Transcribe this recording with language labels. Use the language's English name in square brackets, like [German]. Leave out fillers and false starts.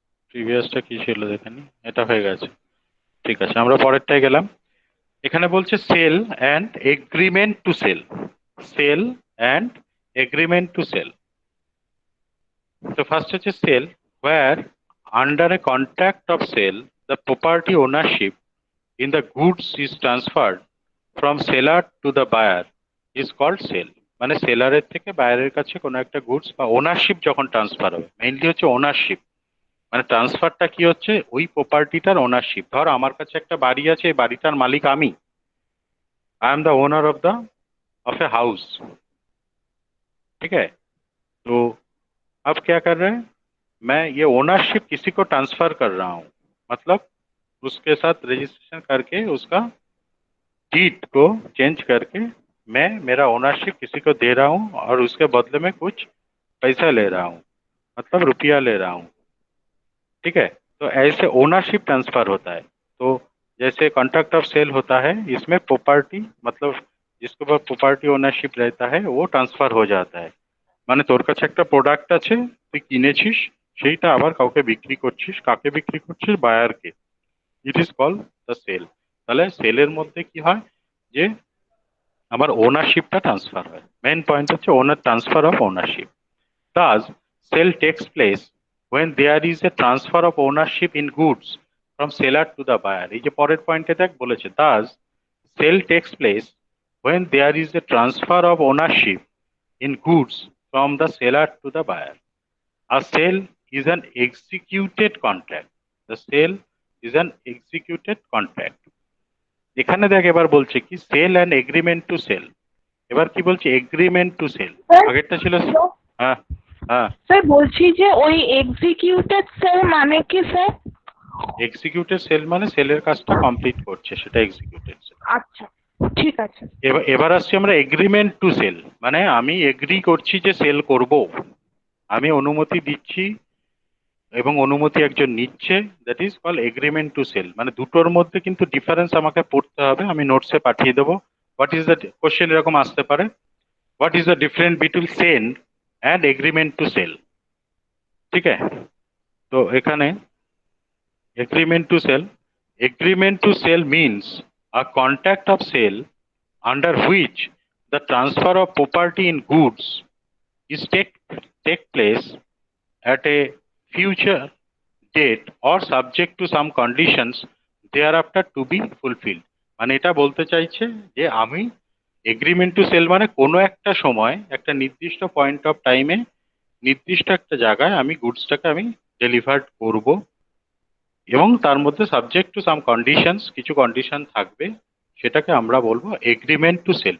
[Bangla] প্রিভিয়াসটা কি ছিল দেখানি, এটা হয়ে গেছে। ঠিক আছে, আমরা পরেরটায় গেলাম। এখানে বলছে sell and agreement to sell. Sell and agreement to sell. তো ফার্স্ট হচ্ছে sell, [English] where under a contract of sale the property ownership in the goods is transferred from seller to the buyer is called sale। [Bangla] মানে সেলারের থেকে বায়ারের কাছে কোনো একটা goods বা ownership যখন ট্রান্সফার হবে, মেইনলি হচ্ছে ওনারশিপ। মানে ট্রান্সফারটা কি হচ্ছে, ওই প্রপার্টিটার ওনারশিপ। ধর আমার কাছে একটা বাড়ি আছে, এই বাড়িটার মালিক আমি, [English] I am the owner of a house. [Hindi] ठीक है, तो अब क्या कर रहे हैं, मैं ये ओनरशिप किसी को ट्रांसफर कर रहा हूँ, मतलब उसके साथ रजिस्ट्रेशन करके उसका डीड को चेंज करके मैं मेरा ओनरशिप किसी को दे रहा हूँ और उसके बदले में कुछ पैसा ले रहा हूँ, मतलब रुपया ले रहा हूँ। ठीक है, तो ऐसे ओनरशिप ट्रांसफर होता है। तो जैसे कॉन्ट्रैक्ट ऑफ सेल होता है, इसमें प्रॉपर्टी मतलब जिसके ऊपर प्रॉपर्टी ओनरशिप रहता है वो ट्रांसफार हो जाता है। [Bangla] মানে তোর কাছে একটা প্রোডাক্ট আছে, তুই কিনেছিস, সেইটা আবার কাউকে বিক্রি করছিস। কাকে বিক্রি করছিস? বায়ারকে। [English] It is call the sale. [Bangla] তাহলে সেলের মধ্যে কি হয় যে আমার ওনারশিপটা ট্রান্সফার হয়। মেন পয়েন্ট হচ্ছে ওনার transfer of ownership. [English] Thus, sale takes place when there is a transfer of ownership in goods from seller to the buyer। [Bangla] এই যে পরের পয়েন্টে দেখ বলেছে, [English] thus sale takes place when there is a transfer of ownership in goods from the seller to the buyer। A sale is an executed contract। The sale is an executed contract। [Bangla] এখানে দেখ এবার বলছে কি, sell and agreement to sell. এবার কি বলছে, agreement to sell. আগেরটা ছিল, হ্যাঁ হ্যাঁ, স্যার বলছি যে ওই এক্সিকিউটেড সেল মানে কি স্যার? এক্সিকিউটেড সেল মানে সেলের কাজটা কমপ্লিট করছে, সেটা এক্সিকিউটেড সেল। আচ্ছা, ঠিক আছে। এবার আসছি আমরা এগ্রিমেন্ট টু সেল। মানে আমি এগ্রি করছি যে সেল করব, আমি অনুমতি দিচ্ছি এবং অনুমতি একজন নিচ্ছে, [English] That is call agreement to sale. [Bangla] মানে দুটোর মধ্যে কিন্তু ডিফারেন্স আমাকে পড়তে হবে, আমি নোটসে পাঠিয়ে দেবো। [English] what is the question [Bangla] এরকম আসতে পারে, [English] What is the difference between sale and agreement to sale. [Bangla] ঠিক আছে, তো এখানে [English] Agreement to sale, agreement to sale means a contract of sale under which the transfer of property in goods is take place at a future date or subject to some conditions thereafter to be fulfilled। [Bangla] মানে এটা বলতে চাইছে যে আমি agreement to sell মানে কোনো একটা সময় একটা নির্দিষ্ট পয়েন্ট অফ টাইমে নির্দিষ্ট একটা জায়গায় আমি গুডসটাকে আমি ডেলিভার করব, এবং তার মধ্যে সাবজেক্ট টু সাম কন্ডিশনস, কিছু কন্ডিশন থাকবে, সেটাকে আমরা বলবো এগ্রিমেন্ট টু সেল।